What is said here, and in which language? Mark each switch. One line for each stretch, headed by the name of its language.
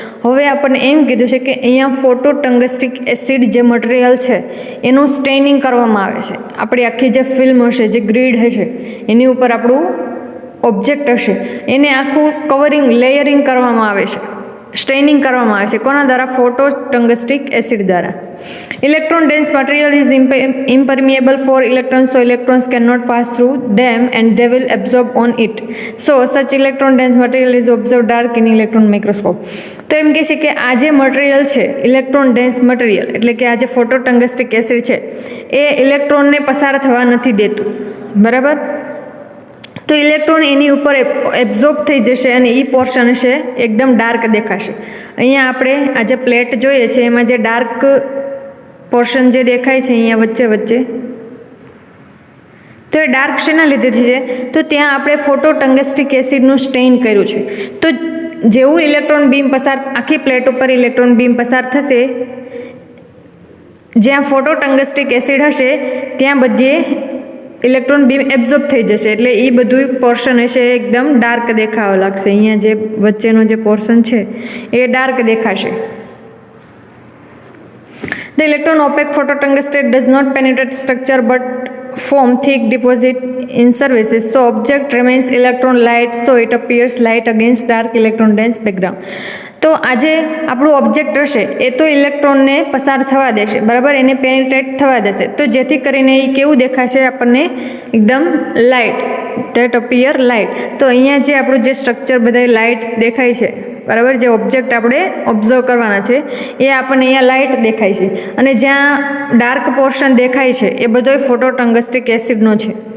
Gujarati: હવે આપણને એમ કીધું છે કે અહીંયા ફોટોટંગસ્ટિક એસિડ જે મટીરિયલ છે એનું સ્ટેનિંગ કરવામાં આવે છે. આપણી આખી જે ફિલ્મ હશે, જે ગ્રીડ હશે, એની ઉપર આપણું ઓબ્જેક્ટ હશે, એને આખું કવરિંગ, લેયરિંગ કરવામાં આવે છે, સ્ટેનિંગ કરવામાં આવે છે. કોના દ્વારા? ફોટોટંગસ્ટિક એસિડ દ્વારા.
English: Electron dense material is impermeable for electrons, so electrons cannot pass through them and they will absorb on it. So such electron dense material is observed dark in electron microscope.
Gujarati: તો એમ કહે છે કે આ જે material છે electron dense material એટલે કે આ જે ફોટોટંગસ્ટિક એસિડ છે એ ઇલેક્ટ્રોનને પસાર થવા નથી દેતું, બરાબર? તો ઇલેક્ટ્રોન એની ઉપર એબ્ઝોર્બ થઈ જશે અને એ પોર્શન છે એકદમ ડાર્ક દેખાશે. અહીંયા આપણે આ જે પ્લેટ જોઈએ છે એમાં જે ડાર્ક પોર્શન જે દેખાય છે અહીંયા વચ્ચે વચ્ચે, તો એ ડાર્ક શેના લીધેથી છે? તો ત્યાં આપણે ફોટોટંગસ્ટિક એસિડનું સ્ટેઇન કર્યું છે. તો જેવું ઇલેક્ટ્રોન બીમ પસાર, આખી પ્લેટ ઉપર ઇલેક્ટ્રોન બીમ પસાર થશે, જ્યાં ફોટોટંગસ્ટિક એસિડ હશે ત્યાં બધે ઇલેક્ટ્રોન બીમ એબ્ઝોર્બ થઈ જશે, એટલે એ બધું પોર્શન હશે એકદમ ડાર્ક દેખાવા લાગશે. અહીંયા જે વચ્ચેનો જે પોર્શન છે એ ડાર્ક દેખાશે.
English: The electron opaque phototungstate does not penetrate structure but form thick deposit in surfaces. So object remains electron light, so it appears light against dark electron dense background.
Gujarati: તો આજે આપણું ઓબ્જેક્ટ હશે એ તો ઇલેક્ટ્રોનને પસાર થવા દેશે, બરાબર? એને પેનિટ્રેટ થવા દેશે, તો જેથી કરીને એ કેવું દેખાશે આપણને? એકદમ લાઇટ,
English: That appear light.
Gujarati: તો અહીંયા જે આપણું જે સ્ટ્રક્ચર બધા લાઇટ દેખાય છે, બરાબર? જે ઓબ્જેક્ટ આપણે ઓબ્ઝર્વ કરવાના છે એ આપણને અહીંયા લાઇટ દેખાય છે, અને જ્યાં ડાર્ક પોર્શન દેખાય છે એ બધો ફોટોટંગસ્ટિક એસિડનો છે.